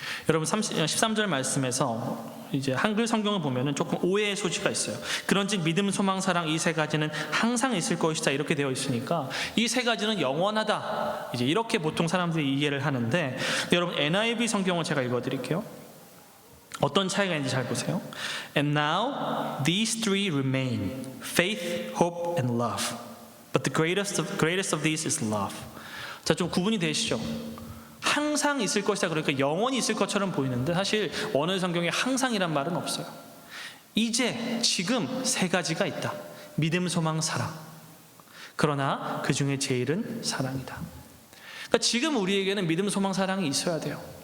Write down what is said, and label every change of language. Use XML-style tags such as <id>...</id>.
<ko>여러분, 13절 말씀에서 이제 한글 성경을 보면은 조금 오해의 소지가 있어요. 그런즉 믿음, 소망, 사랑 이 세 가지는 항상 있을 것이다 이렇게 되어 있으니까 이 세 가지는 영원하다, 이제 이렇게 보통 사람들이 이해를 하는데, 여러분 NIV 성경을 제가 읽어드릴게요. 어떤 차이가 있는지 잘 보세요.</ko> <en>And now these three remain: faith, hope, and love. But the greatest of these is love.</en> <ko>자, 좀 구분이 되시죠? 항상 있을 것이다, 그러니까 영원히 있을 것처럼 보이는데 사실 원어 성경에 항상이란 말은 없어요. 이제, 지금 세 가지가 있다. 믿음, 소망, 사랑. 그러나 그 중에 제일은 사랑이다. 그러니까 지금 우리에게는 믿음, 소망, 사랑이 있어야 돼요.</ko>